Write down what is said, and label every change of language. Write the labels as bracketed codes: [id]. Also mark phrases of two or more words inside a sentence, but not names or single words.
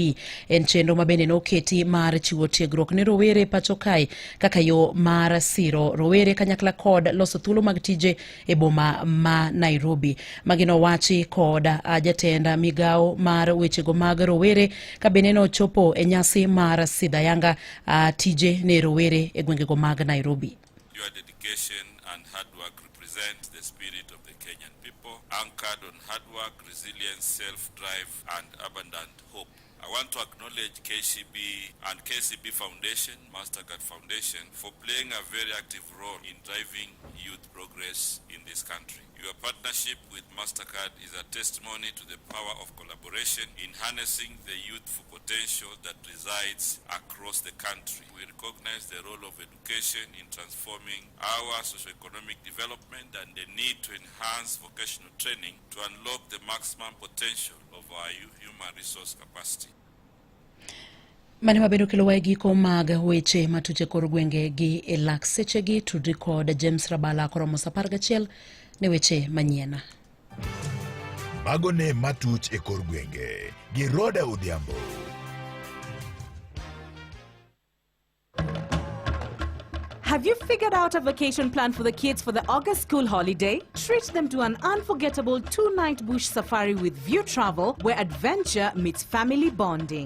[luo] En chenro mabende ne oketi mar chiwo tiegruok ne rowere pacho kae kaka yo mar siro rowere kanyakla kod loso thuolo mag tije e boma ma Nairobi. Magino wachi kod jatenda migao mar wechego mag rowere kabene no chopo e nyasi mar sidha yanga tije ne rowere e gwengego mag Nairobi. [en] Your dedication and hard work represent the spirit of the Kenyan people, anchored on hard work, resilience, self-drive and abundant hope. I want to acknowledge KCB and KCB Foundation, Mastercard Foundation, for playing a very active role in driving youth progress in this country. Your partnership with Mastercard is a testimony to the power of collaboration in harnessing the youthful potential that resides across the country. We recognize the role of education in transforming our socio-economic development and the need to enhance vocational training to unlock the maximum potential of our human resource capacity. [luo] Mane mabedo kelo giko mag weche matuche kor gwenge gi elak sechegi tudri kod James Rabala koromo 11 ne weche manyiena. Mago ne matuch e kor gwenge gi Roda Odhiambo. [en] Have you figured out a vacation plan for the kids for the August school holiday? Treat them to an unforgettable 2-night bush safari with View Travel, where adventure meets family bonding.